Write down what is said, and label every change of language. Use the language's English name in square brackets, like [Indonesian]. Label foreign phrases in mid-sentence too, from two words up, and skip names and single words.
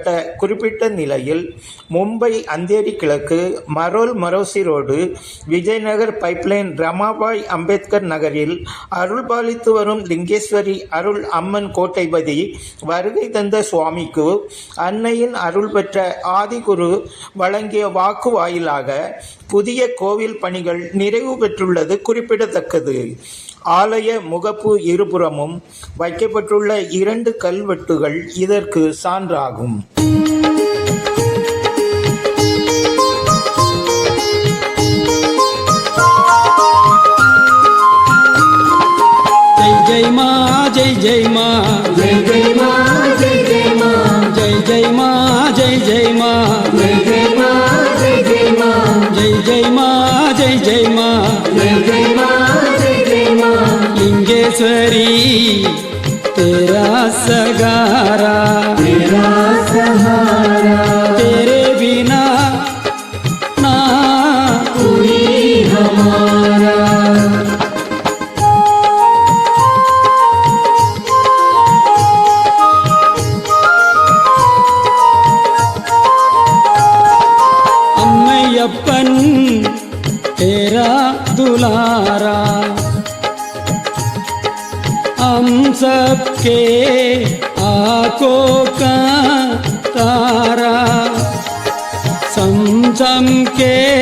[Tamil] குறிப்பிட்ட நிலையில் மும்பை அந்தேரி கிழக்கு, மரோல் மரோசி ரோடு, விஜயநகர் பைப்லைன், ரமாபாய் அம்பேத்கர் நகரில் அருள் பாலித்து வரும் லிங்கேஸ்வரி அருள் அம்மன் கோட்டைபதி வருகை தந்த சுவாமிக்கு அன்னையின் அருள் பெற்ற ஆதிகுரு வழங்கிய வாக்கு வாயிலாக புதிய கோவில் பணிகள் நிறைவு பெற்றுள்ளது குறிப்பிடத்தக்கது. ஆலய முகப்பு இருபுறமும் வைக்கப்பட்டுள்ள 2 கல்வெட்டுகள் இதற்கு சான்றாகும். [Hindi] जय मा जय जय मा जय जय मा जय जय मा जय जय मा जय जय मा जय जय मा जय जय मा जय जय मा जय जय मा जय जय मा जय जय मा लिंगेश्वरी तेरा सगारा तेरा सहारा तेरे बिना ना कोई हमारा अम्मयप्पन तेरा दुलारा हम सबके आंखों का तारा समझम के